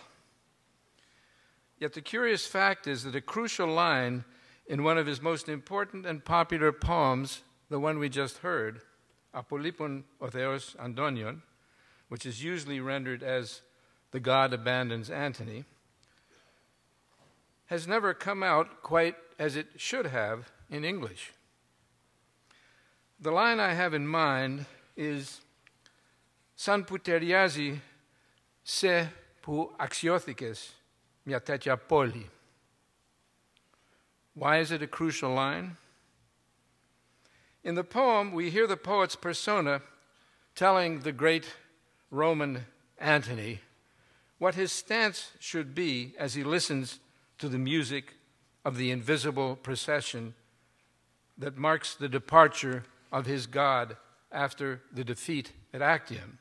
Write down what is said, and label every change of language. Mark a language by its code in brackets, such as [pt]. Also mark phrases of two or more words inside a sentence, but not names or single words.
[en] Yet the curious fact is that a crucial line in one of his most important and popular poems, the one we just heard, [el] Απολείπων ο Θεός Αντώνιον, [en] which is usually rendered as the God abandons Antony, has never come out quite as it should have in English. The line I have in mind is [el] «Σαν που ταιριάζει σε που αξιώθηκες μια τέτοια πόλη». [en] Why is it a crucial line? In the poem, we hear the poet's persona telling the great Roman Antony what his stance should be as he listens to the music of the invisible procession that marks the departure of his god after the defeat at Actium.